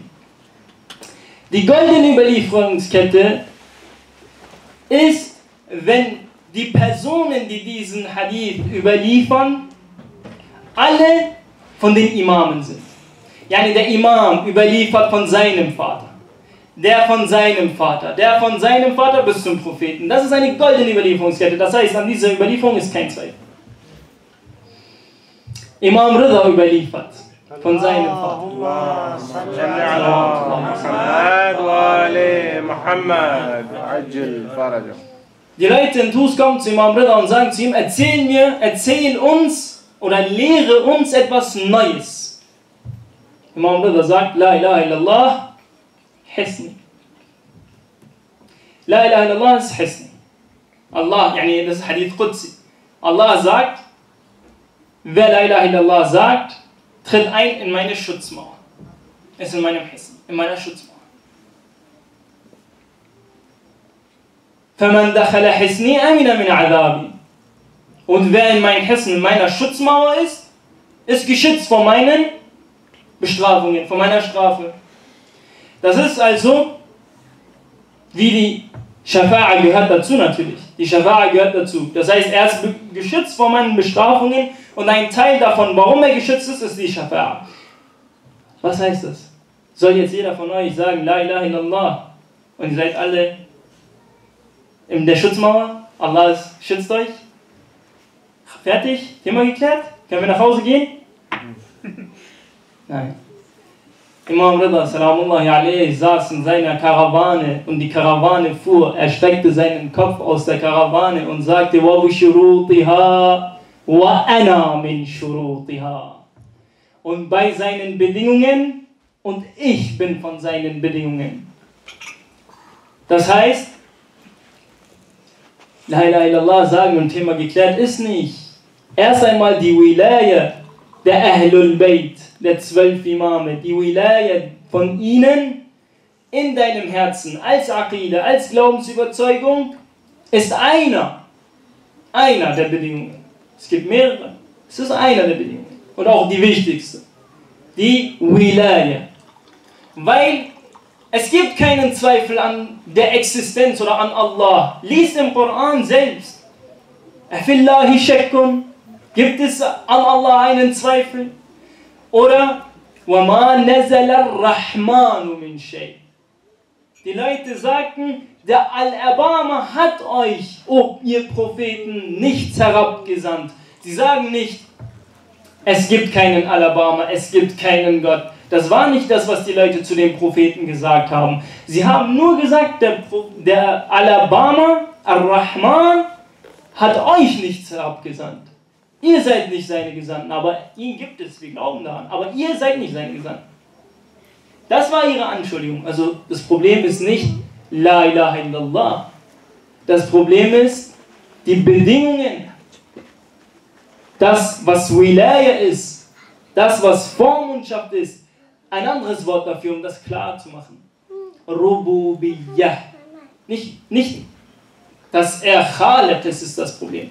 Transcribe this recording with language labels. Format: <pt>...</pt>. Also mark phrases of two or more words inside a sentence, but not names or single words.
<de>Die goldene Überlieferungskette ist, wenn die Personen, die diesen Hadith überliefern, alle von den Imamen sind. Yani der Imam überliefert von seinem Vater. Der von seinem Vater. Der von seinem Vater bis zum Propheten. Das ist eine goldene Überlieferungskette. Das heißt, an dieser Überlieferung ist kein Zweifel. Imam Rida überliefert von seinem Vater.</de> <ar>اللهم صل صل على على محمد وآل محمد وعجل فرجهم.</ar> <de>Die Leute in Tus kommen zu Imam Rida und sagen zu ihm, erzähl uns oder lehre uns etwas Neues. Imam Rida sagt,</de> <ar>لا إله إلا الله، حصني. لا إله إلا الله</ar> <de>ist Hisni. Allah, yani das ist</de> <ar>حديث قدسي.</ar> <de>Allah sagt, wer</de> <ar>لا إله إلا الله</ar> <de>sagt, tritt ein in meine Schutzmauer. Ist in meinem Hisni, in meiner Schutzmauer.</de> <ar>فَمَنْ دَخَلَ حِسْنِي أَمِنَ مِنْ عَذَابِ.</ar> <de>Und wer in meinem Hisn, in meiner Schutzmauer ist geschützt vor meinen Bestrafungen, vor meiner Strafe. Das ist also, wie die Schafa'a gehört dazu natürlich. Die Schafa'a gehört dazu. Das heißt, er ist geschützt vor meinen Bestrafungen und ein Teil davon, warum er geschützt ist, ist die Schafa'a. Was heißt das? Soll jetzt jeder von euch sagen,</de> <ar>لا إله إلا الله,</ar> <de>und ihr seid alle in der Schutzmauer? Allah schützt euch? Fertig? Thema geklärt? Können wir nach Hause gehen? Nein. Imam Rida,</de> <ar>سلام الله عليه,</ar> <de>saß in seiner Karawane und die Karawane fuhr. Er streckte seinen Kopf aus der Karawane und sagte,</de> <ar>وبشروطها وأنا من شروطها.</ar> <de>Und bei seinen Bedingungen und ich bin von seinen Bedingungen. Das heißt,</de> <ar>لا إله إلا الله</ar> <de>sagen und Thema geklärt ist nicht. Erst einmal die Wilaya der</de> <ar>أهل البيت,</ar> <de>der 12 Imame, die Wilaya von ihnen in deinem Herzen, als Aqida, als Glaubensüberzeugung, ist einer der Bedingungen. Es gibt mehrere, es ist einer der Bedingungen. Und auch die wichtigste, die Wilaya. Weil es gibt keinen Zweifel an der Existenz oder an Allah. Lies im Koran selbst.</de> <ar>أفي الله شك.</ar> <de>Gibt es an Allah einen Zweifel?</de> <ar>Oder وَمَا نَزَلَ الرَّحْمَانُ مِنْ شَيْءٍ.</ar> <de>Die Leute sagten, der Al-Abama hat euch, oh ihr Propheten, nichts herabgesandt. Sie sagen nicht, es gibt keinen Al-Abama, es gibt keinen Gott. Das war nicht das, was die Leute zu den Propheten gesagt haben. Sie haben nur gesagt, der Al-Abama, Ar-Rahman, hat euch nichts herabgesandt. Ihr seid nicht seine Gesandten, aber ihn gibt es, wir glauben daran. Aber ihr seid nicht seine Gesandten. Das war ihre Anschuldigung. Also das Problem ist nicht</de> <ar>لا إله إلا الله.</ar> <de>Das Problem ist die Bedingungen. Das, was Wilaya ist, das, was Vormundschaft ist, ein anderes Wort dafür, um das klar zu machen. Rububiyyah. Nicht, dass er Khaliq ist das Problem.</de>